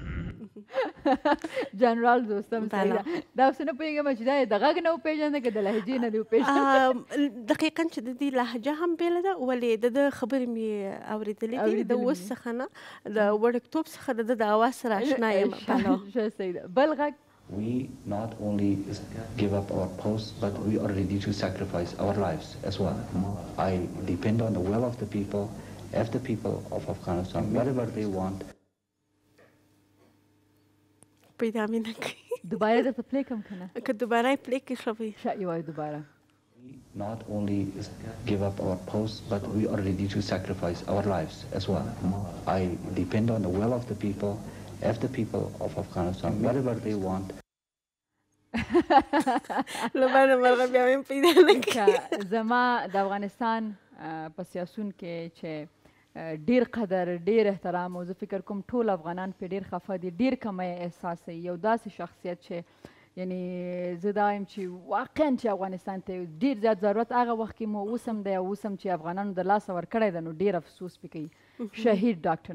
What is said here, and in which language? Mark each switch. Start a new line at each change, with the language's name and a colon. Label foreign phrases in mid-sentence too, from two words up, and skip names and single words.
Pashto: جنرال دوستم سیده دا اوس نه پوهېږم چې دا یې د غږ نه وپېژنده که د لهجې نه دې وپېژنده دقیقا چې د دې لهجه هم بیله ده ولې د ده خبرې مې اورېدلې دي د اوس څخه نه د وړکتوب څخه د ده د اواز سره اشنا یم ښه سیده بل غږ
English: We not only give up our posts, but we are ready to sacrifice our lives as well. I depend on the will of the people, of Afghanistan, whatever they want.
Pashto: پیدا مې نه کوي دوباره درته پلی کړم که نه که دوباره یې پلی کړي ښه به ښه یې وایو دوباره
English: Not only give up our posts, but we are ready to sacrifice our lives as well. I depend on the will of the people, of Afghanistan, whatever they want.
Pashto: لبانه مرغه بیا مې پیدا نه کړي زما د افغانستان په سیاسون کې چې ډېر قدر ډېر احترام او زه فکر کوم ټول افغانان پرې ډېر خفه دي ډېر کمی احساسوي یو داسې شخصیت چې یعنی زه دا یم چې واقعا چې افغانستان ته ډېر زیات ضرورت هغه وخت کې مو اوس هم دی او اوس هم چې افغانانو د لاسه ورکړی ده نو ډېر افسوس پې کوي شهید ډاکټر